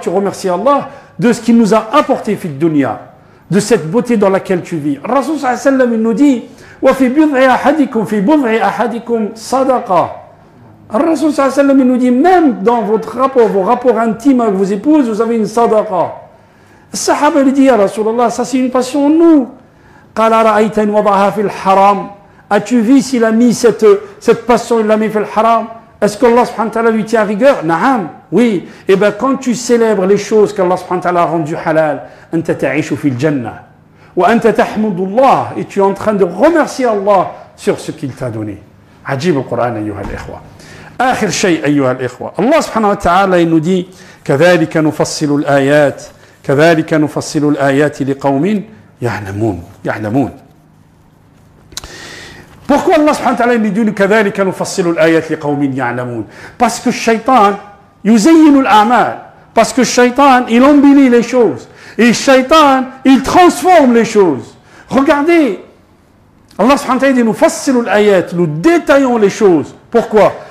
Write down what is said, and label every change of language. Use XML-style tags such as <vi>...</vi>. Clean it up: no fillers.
<fr>Tu remercies Allah de ce qu'il nous a apporté</fr> <ar>fil dunya,</ar> <fr>de cette beauté dans laquelle tu vis. Rasul sallallahu alayhi wa sallam, il nous dit</fr> <ar>وفي بضع أحدكم صدقة.</ar> <fr>Rasul sallallahu alayhi wa sallam, il nous dit, même dans vos rapports intimes avec vos épouses, vous avez une sadaqa. Le sahaba lui dit, ya Rasulallah, ça c'est une passion en nous.</fr> <ar>قال رأيت أن وضعها في الحرام.</ar> <fr>As-tu vu s'il a mis cette passion, il l'a mis</fr> <ar>في الحرام?</ar> <fr>Est-ce que Allah subhanahu wa ta'ala lui tient rigueur? Naam, oui. Et bien quand tu célèbres les choses qu'Allah subhanahu wa ta'ala a rendues halal,</fr> <ar>أنت تعيش في الجنة وأنت تحمد الله,</ar> <fr>et tu es en train de remercier Allah sur ce qu'il t'a donné.</fr> <ar>عجيب القرآن أيها الإخوة. آخر شيء أيها الإخوة, Allah subhanahu wa ta'ala</ar> <fr>il nous dit</fr> <ar>كذلك نفصل الآيات لقوم يعلمون.</ar> <fr>Pourquoi Allah subhanahu wa ta'ala nous dit</fr> <ar>كذلك نفصل الآيات لقوم يعلمون?</ar> <fr>Parce que Shaitan</fr> <ar>يزين الأعمال,</ar> <fr>parce que Shaitan il embellit les choses, et Shaitan il transforme les choses. Regardez, Allah subhanahu wa ta'ala dit</fr> <ar>نفصل الآيات,</ar> <fr>nous détaillons les choses. Pourquoi?</fr>